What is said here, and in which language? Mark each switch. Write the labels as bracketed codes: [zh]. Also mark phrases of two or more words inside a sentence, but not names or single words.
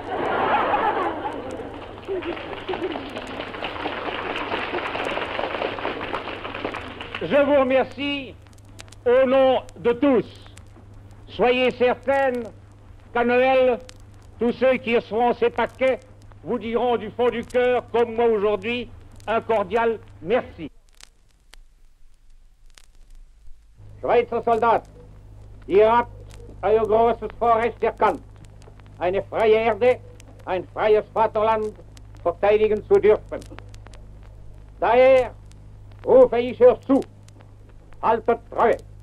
[fr] Je vous remercie au nom de tous. Soyez certaines qu'à Noël, tous ceux qui recevront ces paquets vous diront du fond du cœur, comme moi aujourd'hui, un cordial merci. [de] Schweizer Soldat, ihr habt euer großes Vorrecht erkannt, eine freie Erde, ein freies Vaterland verteidigen zu dürfen. Daher rufe ich euch zu, haltet Treue.